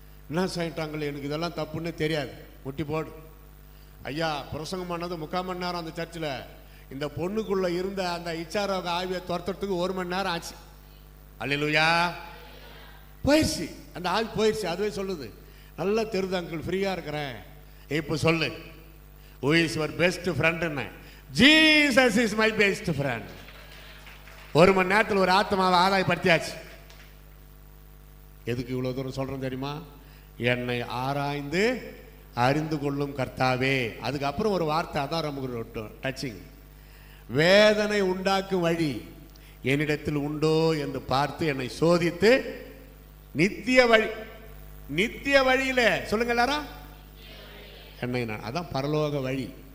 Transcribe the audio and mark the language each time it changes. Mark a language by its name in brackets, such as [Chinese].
[Tamil] என்ன செய்யிட்டாங்களே, எனக்கு இதெல்லாம் தப்புன்னு தெரியாது. முட்டி போடு. ஐயா பிரசங்கம் பண்ணது 3/4 மணி நேரம் அந்த சர்ச்சில். இந்த பொண்ணுக்குள்ள இருந்த அந்த இச்சாரோக ஆவியை துரத்துறதுக்கு 1 மணி நேரம் ஆச்சு. அல்லேலூயா. போயிடுச்சு, அந்த ஆவி போயிடுச்சு. அதுவே சொல்லுது, நல்லா தெரியுது அங்கிள், ஃப்ரீயாக இருக்கிறேன். இப்போ சொல்லு, [English] who is your best friend? Jesus is my best friend. [Tamil] 1 மணி நேரத்தில் ஒரு ஆத்மாவை ஆதாயப்படுத்தியாச்சு. எதுக்கு இவ்வளோ தூரம் சொல்கிறேன் தெரியுமா? என்னை ஆராய்ந்து அறிந்து கொள்ளும் கர்த்தாவே. அதுக்கப்புறம் ஒரு வார்த்தை, அதான் ரொம்ப டச்சிங். வேதனை உண்டாக்கும் வழி என்னிடத்தில் உண்டோ என்று பார்த்து என்னை சோதித்து நித்திய வழி, நித்திய வழியில சொல்லுங்க எல்லாரும் என்னை நான், அதான் பரலோக வழி.